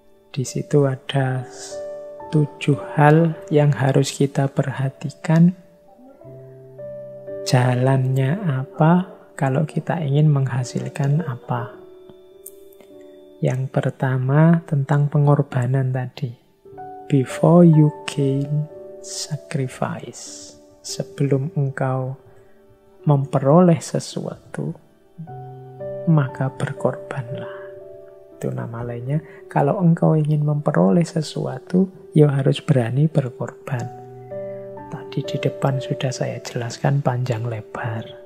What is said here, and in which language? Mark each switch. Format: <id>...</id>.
<id>Di situ ada 7 hal yang harus kita perhatikan. Jalannya apa kalau kita ingin menghasilkan apa. Yang pertama tentang pengorbanan tadi.</id> <en>Before you can sacrifice.</en> <id>Sebelum engkau memperoleh sesuatu, maka berkorbanlah. Itu nama lainnya. Kalau engkau ingin memperoleh sesuatu, ya harus berani berkorban. Tadi di depan sudah saya jelaskan panjang lebar.</id>